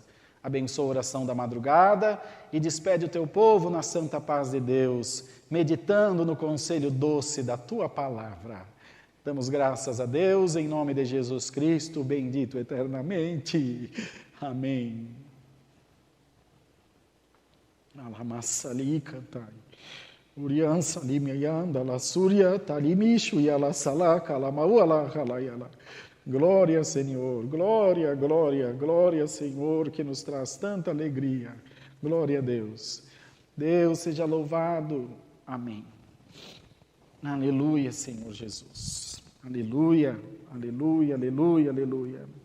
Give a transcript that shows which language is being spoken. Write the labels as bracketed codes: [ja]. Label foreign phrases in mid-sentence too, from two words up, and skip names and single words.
[pt] Abençoa a oração da madrugada e despede o teu povo na santa paz de Deus, meditando no conselho doce da tua palavra. Damos graças a Deus em nome de Jesus Cristo, bendito eternamente. Amém. Alamasali cantai. Uriansa limianda la surya talimishu yala salaka la maula halayala. Glória, Senhor, glória, glória, glória, Senhor, que nos traz tanta alegria. Glória a Deus. Deus seja louvado. Amém. Aleluia, Senhor Jesus. Aleluia, aleluia, aleluia, aleluia.